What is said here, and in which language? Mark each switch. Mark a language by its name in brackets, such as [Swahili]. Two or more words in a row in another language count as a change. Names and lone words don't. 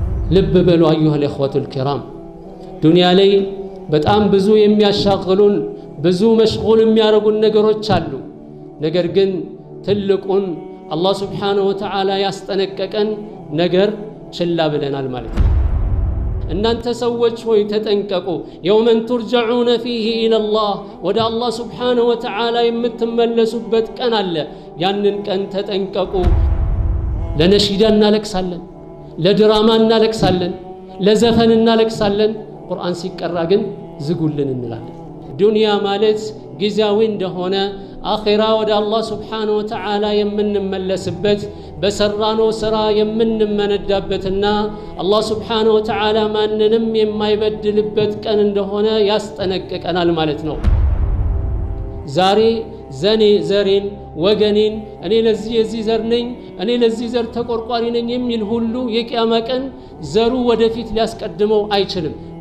[Amharic] ልብ በሉ አዩሃ [Arabic] الإخوة الكرام [Amharic] ዱንያ ላይ በጣም ብዙ የሚያሻግሉን ብዙ መሽጉል የሚያረጉን ነገሮች አሉ ነገር ግን ትልቁን አላህ [Arabic] سبحانه وتعالى [Amharic] ያስጠነቀቀን ነገር ችላ ብለናል ማለት ነው እናንተ ሰዎች ሆይ ተጠንቀቁ [Arabic] يومن ترجعون فيه الى الله [Amharic] ወደ አላህ [Arabic] سبحانه وتعالى [Amharic] የምትመለሱበት ቀን አለ ያንን ቀን ተጠንቀቁ ለነሺዳ እናለቅሳለን ለድራማ እናለቅሳለን ለዘፈን እናለቅሳለን ቁርአን ሲቀራ ግን ዝጉልን እንላለን ዱንያ ማለት ጊዜያዊ እንደሆነ አኺራ ወደ አላህ [Arabic] سبحانه وتعالى [Amharic] የምንመለስበት በሰራነው ስራ የምንመነዳበትና አላህ [Arabic] سبحانه وتعالى [Amharic] ማንንም የማይበድልበት ቀን እንደሆነ ያስጠነቅቀናል ማለት ነው ዛሬ ዘሬን ወገኔን እኔ ለዚህ የዚህ ዘር ነኝ እኔ ለዚህ ዘር ተቆርቋሪ ነኝ የሚል ሁሉ የቂያማ ቀን ዘሩ ወደፊት ሊያስቀድመው አይችልም